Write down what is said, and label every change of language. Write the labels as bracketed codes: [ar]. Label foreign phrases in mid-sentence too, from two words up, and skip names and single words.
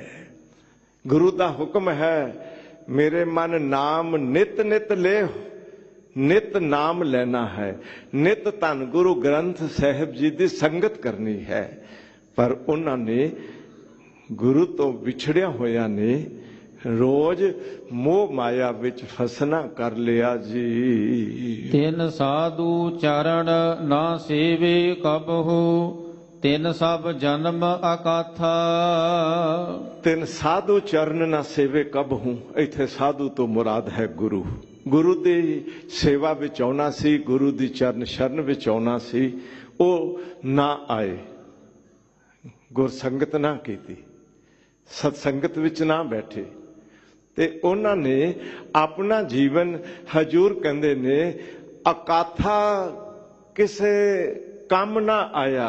[pa] ਗੁਰੂ ਦਾ ਹੁਕਮ ਹੈ, ਮੇਰੇ ਮਨ ਨਾਮ ਨਿਤ ਨਿਤ ਲੇ, ਨਿਤ ਨਾਮ ਲੈਣਾ ਹੈ। [hi] नित धन गुरु ग्रंथ साहिब जी की संगत करनी है। [pa] ਪਰ ਉਨ੍ਹਾਂ ਨੇ ਗੁਰੂ ਤੋਂ ਵਿਛੜਿਆ ਹੋਇਆ ਨੇ ਰੋਜ਼ ਮੋਹ ਮਾਇਆ ਵਿਚ ਫਸਣਾ ਕਰ ਲਿਆ ਜੀ। ਤਿਨ ਸਾਧੂ ਚਰਣ ਨਾ ਸੇਵੇ ਕਬਹੂ, ਤਿਨ ਸਭ ਜਨਮ ਅਕਾਥਾ। ਤਿਨ ਸਾਧੂ ਚਰਣ ਨਾ ਸੇਵੇ ਕਬਹੂ, ਇੱਥੇ ਸਾਧੂ ਤੋਂ ਮੁਰਾਦ ਹੈ ਗੁਰੂ। ਗੁਰੂ ਦੀ ਸੇਵਾ ਵਿਚ ਆਉਣਾ ਸੀ, ਗੁਰੂ ਦੀ ਚਰਣ ਸ਼ਰਣ ਵਿਚ ਆਉਣਾ ਸੀ, ਉਹ ਨਾ ਆਏ, ਗੁਰਸੰਗਤ ਨਾ ਕੀਤੀ, ਸਤਸੰਗਤ ਵਿਚ ਨਾ ਬੈਠੇ, ਤੇ ਉਨ੍ਹਾਂ ਨੇ ਆਪਣਾ ਜੀਵਨ ਹਜ਼ੂਰ ਕਹਿੰਦੇ ਨੇ ਅਕਾਥਾ ਕਿਸੇ ਕੰਮ ਨਾ ਆਇਆ।